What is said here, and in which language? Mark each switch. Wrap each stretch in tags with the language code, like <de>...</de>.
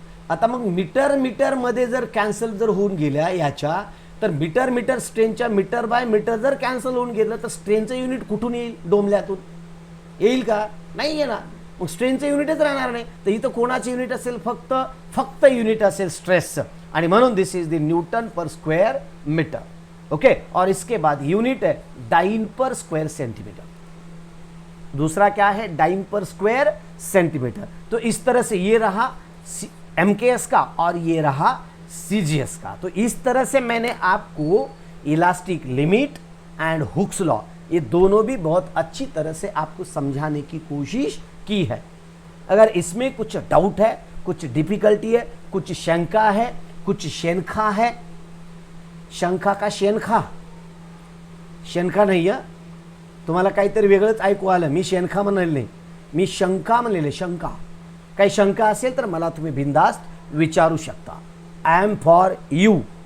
<mr>आता मग मीटरमध्ये जर कॅन्सल जर होऊन गेल्या याच्या, तर मीटर स्ट्रेनच्या मीटर बाय मीटर जर कॅन्सल होऊन गेलं तर स्ट्रेनचं युनिट कुठून येईल, डोंबल्यातून येईल का, नाही येणार, मग स्ट्रेनचं युनिटच राहणार नाही, तर इथं कोणाचं युनिट असेल, फक्त युनिट असेल स्ट्रेसचं, आणि म्हणून</mr> <en>This is the newton per square metre.</en> <hi>ओके, और इसके बाद यूनिट है डाइन पर स्क्वायर सेंटीमीटर, दूसरा क्या है डाइन पर स्क्वायर सेंटीमीटर। तो इस तरह से ये रहा MKS का और ये रहा CGS का। तो इस तरह से मैंने आपको elastic limit and Hooke's law ये दोनों भी बहुत अच्छी तरह से आपको समझाने की कोशिश की है। अगर इसमें कुछ डाउट है, कुछ डिफिकल्टी है, कुछ शंका है, कुछ शेनखा है,</hi> <mr>शंका का शेनखा, शेनखा नाही आहे, तुम्हाला काहीतरी वेगळंच ऐकू आलं, मी शेनखा म्हणाले नाही, मी शंका म्हणलेले, शंका, काही शंका असेल तर मला तुम्ही बिनधास्त विचारू शकता,</mr> <en>I am for you.</en>